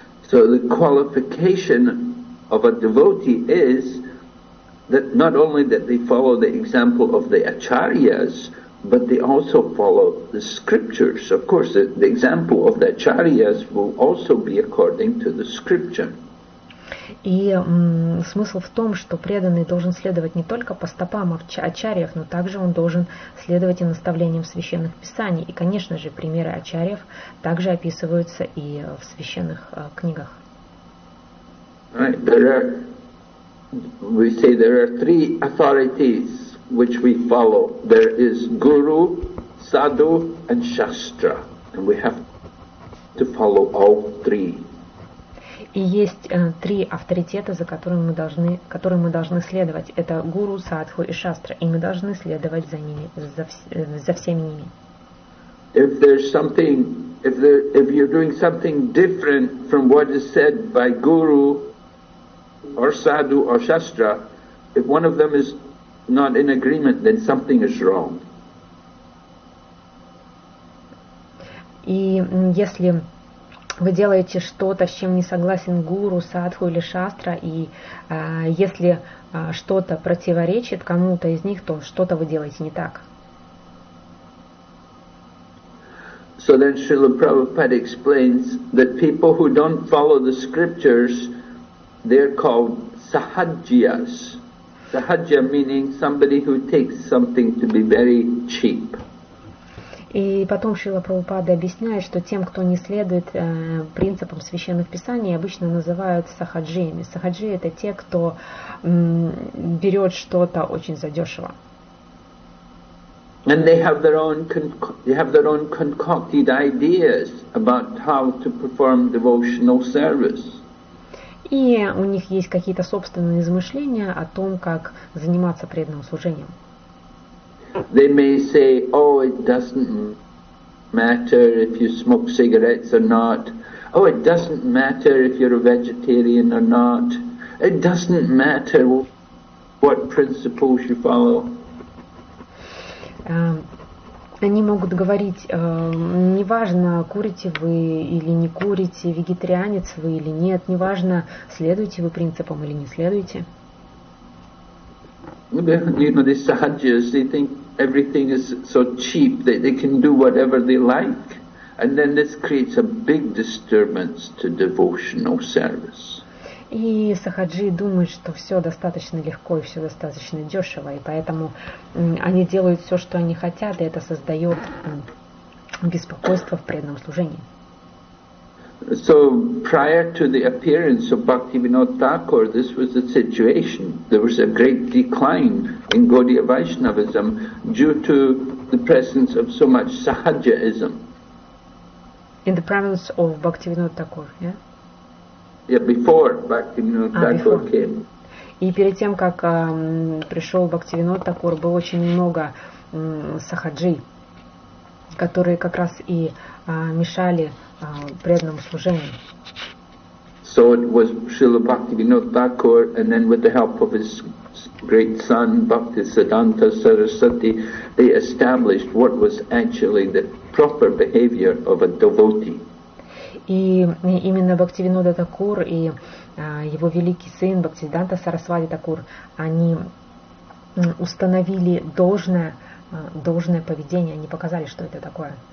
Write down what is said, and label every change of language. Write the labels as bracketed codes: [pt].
[en] So the qualification of a devotee is that not only that they follow the example of the acharyas, but they also follow the scriptures. Of course, the example of the acharyas will also be according to the scripture. [ru] И смысл в том, что преданный должен следовать не только по стопам ачарьев, но также он должен следовать и наставлениям священных писаний. И, конечно же, примеры ачарьев также описываются и в священных книгах. [en] Right. We say there are three authorities which we follow. There is Guru, Sadhu, and Shastra, and we have to follow all three. [ru] И есть три авторитета, которым мы должны следовать. Это гуру, садху и шастра. И мы должны следовать за ними, за всеми ними. [en] If you're doing something different from what is said by guru or sadhu or shastra, if one of them is not in agreement, then something is wrong. [ru] И если вы делаете что-то, с чем не согласен гуру, садху или шастра, и если что-то противоречит кому-то из них, то что-то вы делаете не так. [en] So then Srila Prabhupada explains that people who don't follow the scriptures, they're called sahajyas. Sahajya meaning somebody who takes something to be very cheap. [ru] И потом Шрила Прабхупада объясняет, что тем, кто не следует принципам священных писаний, обычно называют сахаджиями. Сахаджи — это те, кто берет что-то очень задешево. [en] And they have their own concocted ideas about how to perform devotional service. [ru] И у них есть какие-то собственные измышления о том, как заниматься преданным служением. [en] They may say, oh, it doesn't matter if you smoke cigarettes or not. Oh, it doesn't matter if you're a vegetarian or not. It doesn't matter what principles you follow. [ru] Они могут говорить, неважно, курите вы или не курите, вегетарианец вы или нет, неважно, следуете вы принципам или не следуете. [en] You know, the sahajyas, they think everything is so cheap that they can do whatever they like. And then this creates a big disturbance to devotional service. [ru] И сахаджи думают, что все достаточно легко и все достаточно дешево, и поэтому они делают все, что они хотят, и это создает беспокойство в преданном служении. [en] So prior to the appearance of Bhaktivinoda Thakur, this was the situation. There was a great decline in Gaudiya Vaishnavism due to the presence of so much Sahajaism. In the presence of Bhaktivinoda Thakur, yeah? Yeah, before Bhaktivinoda Thakur came. [ru] И перед тем, как пришел Бхактивинод Такур, было очень много сахаджи, которые как раз и мешали преданному служению. [en] So it was Srila Bhaktivinoda Thakur, and then with the help of his great son Bhaktisiddhanta Saraswati, they established what was actually the proper behavior of a devotee. [ru] И именно Бхактивинода Такур и его великий сын Бхактисиддханта Сарасвати Такур, они установили должное поведение, они показали, что это такое.